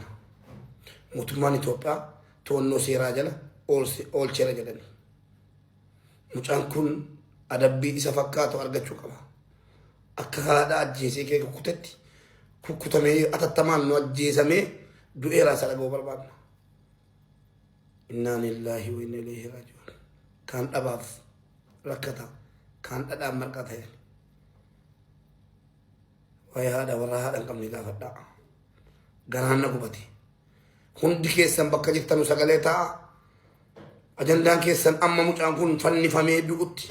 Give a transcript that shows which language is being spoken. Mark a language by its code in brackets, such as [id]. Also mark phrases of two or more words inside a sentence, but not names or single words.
[om] Mootummaan Itoophiyaa to'annoo seeraa jala oolcheera jedhani. Mucaan kun adabbii isa fakkaatu argachuu qaba. Akka haadha ajjeesee kee kukkutetti kukkutamee atattamaan nu ajjeesamee du'eeraa isa dhaga'uu barbaadna. [ar] إنا لله وإنا إليه راجعون. [om] Kaan dhabaaf rakkata, kaan dhadhaan marqaa ta'e. Waa'ee haadha warra haadha hin qabne gaafadhaa. Garaan na gubate. Hundi keessan bakka jirtanu sagalee ta'a. Ajandaan keessan amma mucaan kun fannifamee du'utti.